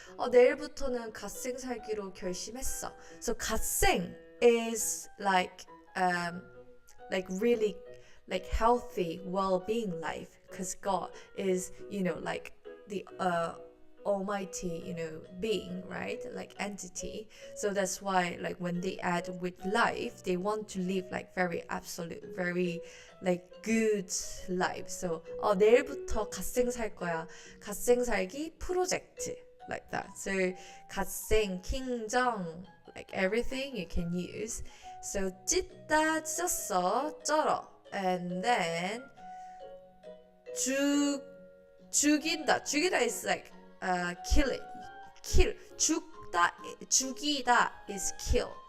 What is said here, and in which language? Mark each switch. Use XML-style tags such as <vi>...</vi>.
<ko>내일부터는 갓생 살기로 결심했어.</ko> <en>So 갓생 is like really like healthy well-being life, because God is like the almighty being, right, like entity. So that's why like when they add with life, they want to live like very absolute, very like good life.</en> <ko>So 내일부터 갓생 살 거야. 갓생 살기 프로젝트,</ko> <en>like that. So 갓생, 킹정, like everything you can use.</en> <ko>So 찢다, 찢었어, 쩔어.</ko> <en>And then 죽인다. 죽이다 is like kill it. kill. 죽이다 is kill.</en>